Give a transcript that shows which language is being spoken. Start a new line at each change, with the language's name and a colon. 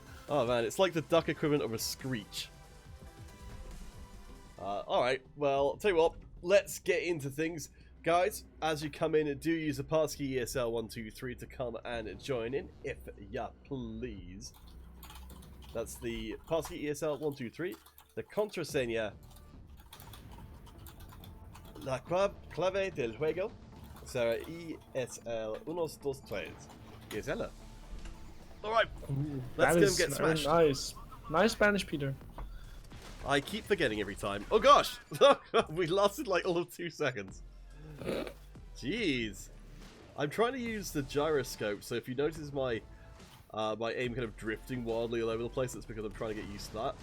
English: Oh man, it's like the duck equivalent of a screech. Alright, well, tell you what, let's get into things. Guys, as you come in, do use the passkey ESL123 to come and join in, if ya please. That's the passkey ESL123.
Spanish: The contraseña, la clave del juego será ESL123.
English: ESL. Alright, let's go and get smashed. Nice. Nice Spanish, Peter. I keep forgetting every time. Oh gosh! We lasted like all of 2 seconds. Jeez. I'm trying to use the gyroscope, so if you notice my my aim kind of drifting wildly all over the place, that's because I'm trying to get used to that.